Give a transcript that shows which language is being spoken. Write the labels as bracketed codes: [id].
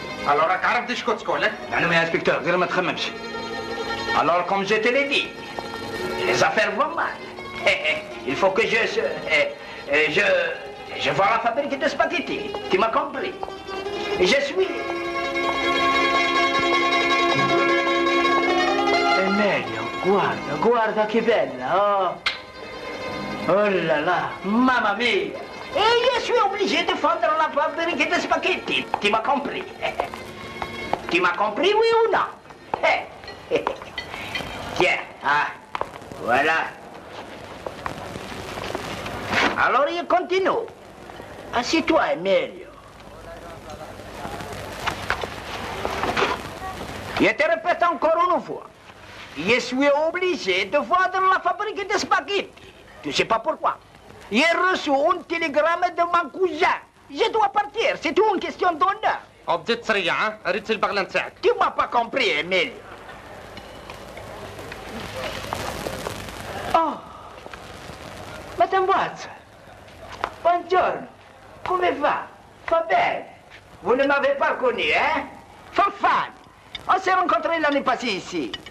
[ar] Alors راك عارف شكون تكون لك؟ معلوم يا انسبكتور غير ما تخممش. [fr] Alors comme je te l'ai dit, les affaires vont mal. Il faut que je vois la fabrique de spaghetti. Tu m'as compris? Et je suis. [it] Emilio, guarda che bella. [fr] Oh là là, [it] mamma mia. [fr] Et je suis obligé de fondre la fabrique de spaghetti. Tu m'as compris? Tu m'as compris, oui ou non? Tiens, voilà. Alors il continue. Assieds-toi, Emilio. Je te répète encore une fois. Je suis obligé de vendre la fabrique de spaghetti. Tu sais pas pourquoi. J'ai reçu un télégramme de mon cousin. Je dois partir. C'est tout une question d'honneur. [ar] بديت تريع ها؟ ريت البغله نتاعك. [fr] Tu m'as pas compris, Emilio. Oh, Madame Watson. [it] Buongiorno. Come va? Va bene. [fr] Vous ne m'avez pas connu, hein? Fanfan. On s'est rencontrés l'année passée ici.